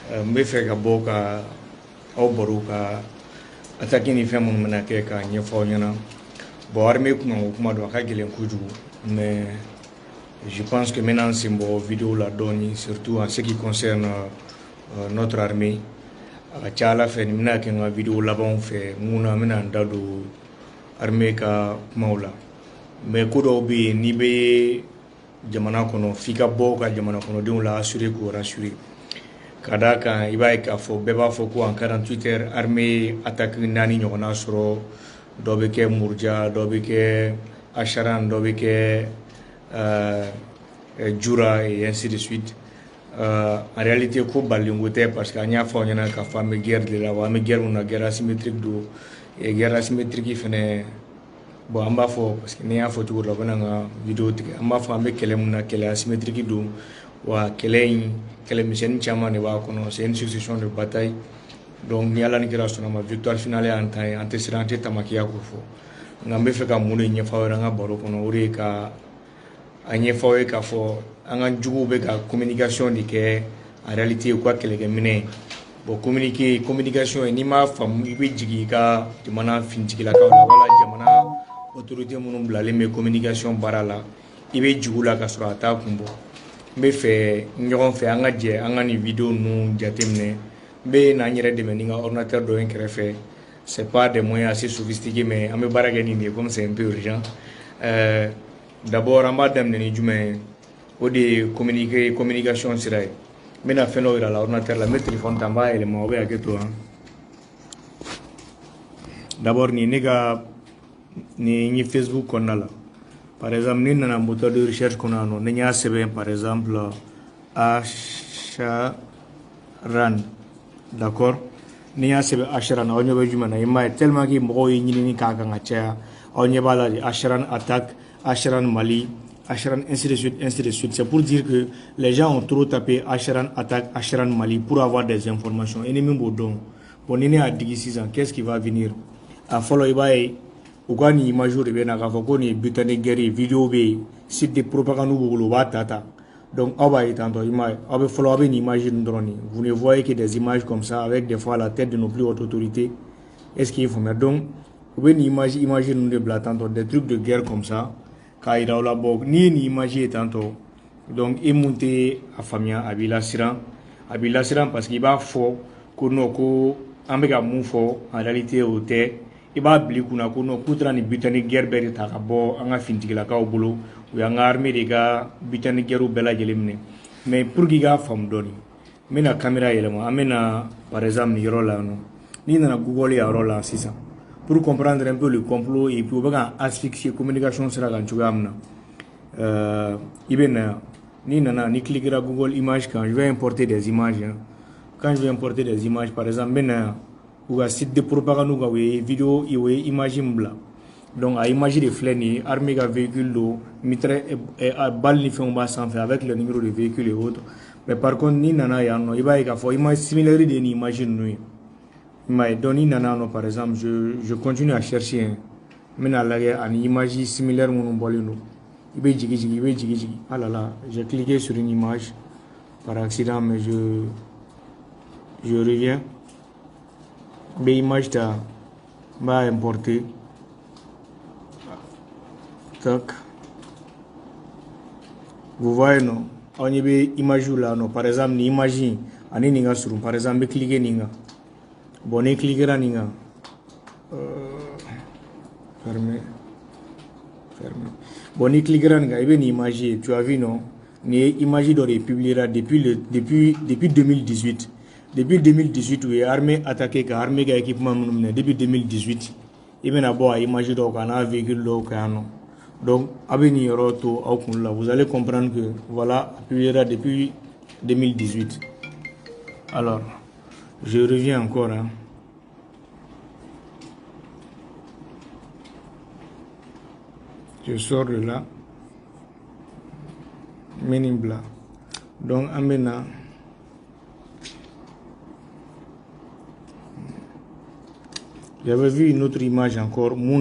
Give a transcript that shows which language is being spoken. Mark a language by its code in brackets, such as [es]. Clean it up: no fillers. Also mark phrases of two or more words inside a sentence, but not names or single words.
[bm] n bɛ fɛ ka bɔ ka aw baro ka attaque ni fɛn minnu bɛna kɛ k'a ɲɛfɔ aw ɲɛna. Bon armée kuma o kuma don a ka gɛlɛn kojugu, [fr] mais je pense que maintenant c'est [bm] bɔ vidéo la dɔɔni, [fr] surtout en ce qui concerne notre armée. [bm] A ka ca Ala fɛ nin bɛna kɛ n ka vidéo labanw fɛ mun na n bɛna n da don armée ka kumaw la. Mais ko dɔw bɛ yen n'i bɛ jamana kɔnɔ f'i ka bɔ ka jamana kɔnɔdenw la assurer k'u rassurer. Ka d'a kan i b'a ye k'a fɔ bɛɛ b'a fɔ ko [fr] en 48 heures [bm] armée attaque 4 ɲɔgɔnna sɔrɔ, dɔ bɛ kɛ Murja, dɔ bɛ kɛ Acharan, dɔ bɛ kɛ Djoura [fr] et ainsi de suite. En réalité [bm] ko balenko tɛ [fr] parce que [bm] an y'a fɔ aw ɲɛna k'a fɔ an bɛ guerre de la, wa an bɛ guerre min na [fr] guerre asymétrique [bm] don, [fr] et guerre asymétrique [bm] fɛnɛ bon an b'a fɔ [fr] parce que [bm] ne y'a fɔ cogo dɔ la u bɛna n ka vidéo tigɛ, an b'a fɔ an bɛ kɛlɛ min na kɛlɛ asymétrique don, wa kɛlɛ in kɛlɛmisɛnnin caman de b'a kɔnɔ, [fr] c'est une succession de batailles. [bm] Donc ni Ala ni kira sɔnna ma [fr] victoire finale [bm] y'an ta ye, an tɛ siran an tɛ tamakiya ko fɔ. Nka n bɛ fɛ ka mun de ɲɛfɔ aw ye an ka baro kɔnɔ, o de ye ka a ɲɛfɔ aw ye k'a fɔ an ka juguw bɛ ka communication de kɛ [fr] en réalité [bm] u ka kɛlɛkɛminɛ ye. Bon communication n'i m'a faamu i bɛ jigin i ka jamana finitigilakaw la wala jamana autorité minnu bilalen bɛ communication baara la, i bɛ jigin u la ka sɔrɔ a t'a kun bɔ. N bɛ fɛ ɲɔgɔn fɛ an ka jɛ an ka nin vidéo ninnu jateminɛ. N bɛ n'an yɛrɛ dɛmɛ ni n ka ordinateur dɔ ye n kɛrɛfɛ, [fr] c'est pas des moyens assez sophistiqués mais [bm] an bɛ baara kɛ nin de ye [fr] comme c'est un peu urgent. [bm] D'abord an b'a daminɛ ni jumɛn ye, o de ye communication sira ye. N bɛna fɛn dɔ yira la ordinateur la, n bɛ téléphone ta n b'a yɛlɛma o bɛ hakɛ to han. D'abord nin ne ka nin ye Facebook kɔnɔna la. [fr] Par exemple [bm] ni nana [fr] moteur de recherche [bm] kɔnɔ yan nɔ ni n y'a sɛbɛn [fr] par exemple [bm] Acharan, d'accord, ni n y'a sɛbɛn Acharan aw ɲɛ bɛ jumɛn na i m'a ye [fr] tellement que [bm] mɔgɔw ye ɲinini k'a kan ka caya, aw ɲɛ b'a la de Acharan attaque, Acharan Mali, Acharan [fr] ainsi de suite, ainsi de suite. C'est pour dire que les gens ont trop tapé Acharan attaque, Acharan Mali pour avoir des informations. [bm] Et ni min b'o dɔn, bon ni ne y'a digi sisan [fr] qu'est-ce qui va venir? [bm] A fɔlɔ i b'a ye u ka nin image de bɛ na k'a fɔ ko nin ye [fr] butin de guerre [bm] ye, vidéo bɛ yen, [fr] site de propagande [bm] b'u bolo u b'a ta. Donc aw b'a ye tantôt i m'a ye aw bɛ fɔlɔ aw bɛ nin image ninnu dɔrɔn de, [fr] vous ne voyez que des images comme ça avec des fois la tête de nos plus hautes autorités. Est-ce qu'il faut mettre donc [bm] u bɛ nin image ninnu de bila tantôt [fr] des trucs de guerre comme ça [bm] k'a yira aw la bɔ n'i ye nin image ye tantôt donc e mun tɛ a faamuya a b'i lasiran parce que i b'a fɔ ko non ko an bɛ ka mun fɔ [fr] en réalité [bm] o tɛ. I b'a bila i kunna ko non k'u taara nin [fr] butin de guerre [bm] bɛɛ de ta ka bɔ an ka finitigilakaw bolo, u y'an ka armée de ka [fr] butin de guerre [bm] bɛɛ lajɛlen minɛ. [fr] Mais pour que [bm] i k'a faamu dɔɔni n bɛna caméra yɛlɛma, an bɛna par exemple nin yɔrɔ la yan nɔ, n'i nana Google a yɔrɔ la sisan [fr] pour comprendre un peu le complot et puis [bm] u bɛ ka asphyxier communication sira kan cogoya min na, i bɛ na yan n'i nana ni cliquera Google image kan [fr] je vais importer des images. Quand je vais importer des images par exemple [bm] n bɛ na yan ou ka [fr] site de propagande [bm] ka u ye vidéo u ye image min bila, donc a image de filɛ nin ye armée ka véhicule don balle ni fɛnw b'a sanfɛ [fr] avec le numéro de véhicule et autres. Mais par contre [bm] n'i nana yan nɔ i b'a ye k'a fɔ [fr] image similaire [bm] de ye nin image ninnu ye. I m'a ye donc n'i nana yan nɔ [fr] par exemple je continue à chercher [bm] n bɛna lajɛ ani [fr] image similaire [bm] minnu bɔlen don. I bɛ jigin [fr] ah là là j'ai cliqué sur une image par accident mais je reviens. [bm] Bɛ image ta n b'a importer tac, [fr] vous voyez non [bm] aw ɲɛ bɛ image la non [fr] par exemple [bm] ni image in ani nin ka surun [fr] par exemple [bm] n bɛ cliquer nin kan, bon ni cliquera nin kan fermé, bon ni cliquera nin kan i bɛ nin image ye [fr] tu as vu non [bm] nin ye image dɔ de publiera [fr] depuis 2018. Depuis 2018 [bm] u ye armée attaqué ka armée ka équipement minnu minɛ [fr] depuis 2018 [bm] i bɛna bɔ a image dɔw kan n'a véhicule dɔw kan yan nɔ. Donc a bɛ nin yɔrɔ to aw kun la, [fr] vous allez comprendre que voilà [bm] publiera [fr] depuis 2018. Alors je reviens encore hein. Je sors de là [bm] menin bila donc an bɛ na [fr] j'avais vu une autre image encore mun